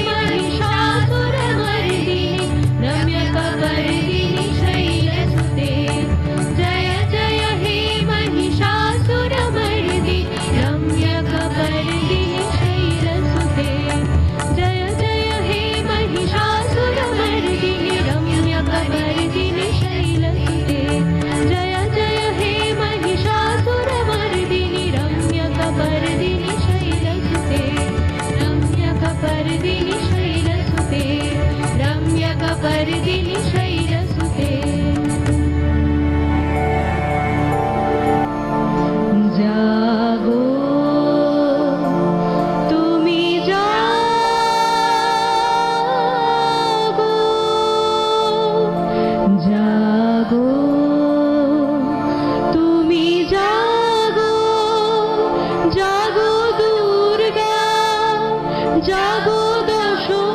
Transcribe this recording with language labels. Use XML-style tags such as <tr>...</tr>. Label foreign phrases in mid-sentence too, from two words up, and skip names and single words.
<sa>महिषासुरमर्दिनि रम्यकपर्दिनि शैलसुते जय जय हे महिषासुरमर्दिनि रम्यकपर्दिनि शैलसुते जय जय हे महिषासुरमर्दिनि रम्यकपर्दिनि शैलसुते जय जय हे महिषासुरमर्दिनि रम्यकपर्दिनि शैलसुते रम्यकपर्दिनि शैलसुते रम्यकपर्दिनि शैलसुते</sa> <bn>জাগো তুমি জাগো জাগো তুমি জাগো জাগো দুর্গা জাগো দশ</bn>